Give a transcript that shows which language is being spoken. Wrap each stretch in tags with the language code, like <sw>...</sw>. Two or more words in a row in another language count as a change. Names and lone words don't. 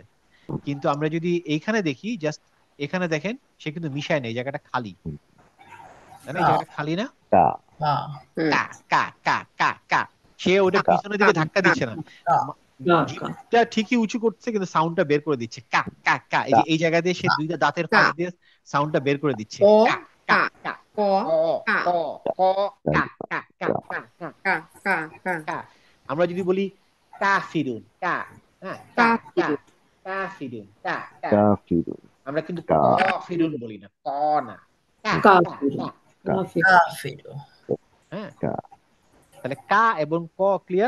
<bn>কিন্তু আমরা যদি এইখানে দেখি, জাস্ট এখানে দেখেন, সে কিন্তু মিশায় না, এই জায়গাটা খালি, হুম, তাই না? এই জায়গাটা খালি না? কা কা, কা, কা, কা, কা। সে ওটা কা পিছনের দিকে ধাক্কা দিচ্ছে না, মা- জিভটা ঠিকই উঁচু করছে, কিন্তু সাউন্ডটা বের করে দিচ্ছে কা, কা, কা। এই কা যে এই জায়গা দিয়ে সে দুইটা দাঁতের কা ফাঁক দিয়ে সাউন্ডটা বের করে দিচ্ছে, ক কা, কা, কা। ক ক, কা ক, ক, কা, কা, কা, কা, কা, কা কা কা কা। আমরা যদি বলি কা ফিরুন, কা, হ্যাঁ, কা কা, কা, কা ফিরুন, কা, কা। কা ফিরুন আমরা কিন্তু কা ক ফিরুন বলি না, ক না, কা, কা, কা। কা হ্যাঁ, কা তাহলে কা এবং ক ক্লিয়ার।</bn>